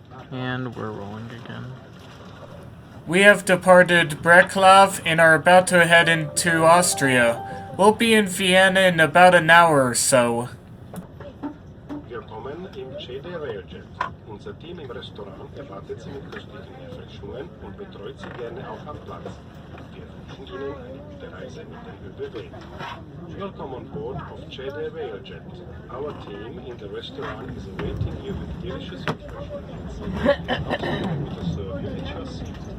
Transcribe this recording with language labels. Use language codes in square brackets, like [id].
[en] And we're rolling again. We have departed Breclav and are about to head into Austria. We'll be in Vienna in about an hour or so. [de] Willkommen im CD RailJet. Unser Team im Restaurant erwartet Sie mit köstlichen Erfrischungen und betreut Sie gerne auch am Platz. Wir wünschen Ihnen eine gute Reise mit den ÖBB. [en] Welcome on board of CD RailJet. Our team in the restaurant is awaiting you with delicious refreshments. Also, we will serve you at your seat.